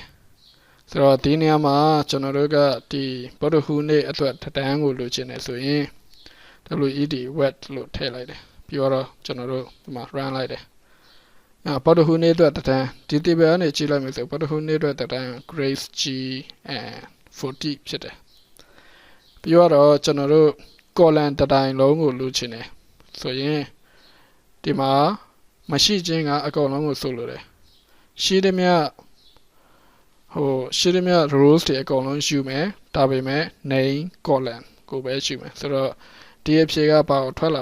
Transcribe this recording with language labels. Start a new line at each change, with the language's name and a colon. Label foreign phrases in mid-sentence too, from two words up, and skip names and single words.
Burmese: ဆိုတော့ဒီနေရာမှာကျွန်တော်တို့ကဒီဗုဒ္ဓဟူးနေ့အတွက်တန်းကိုလိုချင်တယ်ဆိုရင်
English: wed wet
Burmese: လို့ထည့်လိုက်တယ်ပြီးတော့ကျွန်တော်တို့ဒီမှာ run လိုက်တယ်ဗုဒ္ဓဟူးနေ့အတွက်တန်းဒီ table ကနေကြည့်လိုက်မယ်ဆိုဗုဒ္ဓဟူးနေ့အတွက်တန်း
English: grace g and 40
Burmese: ဖြစ်တယ်ပြီးတော့ကျွန်တော်တို့ column တတိုင်းလုံးကိုလိုချင်တယ်ဆိုရင်ဒီမှာမရှိခြင်းကအကုန်လုံးကိုဆိုလိုတယ်ရှိသမျှ rows တွေအကုန်လုံးယူမယ်ဒါပေမဲ့
English: name column
Burmese: ကိုပဲယူမယ်ဆိုတော့ဒီအဖြေကဘာကိုထွက်လာ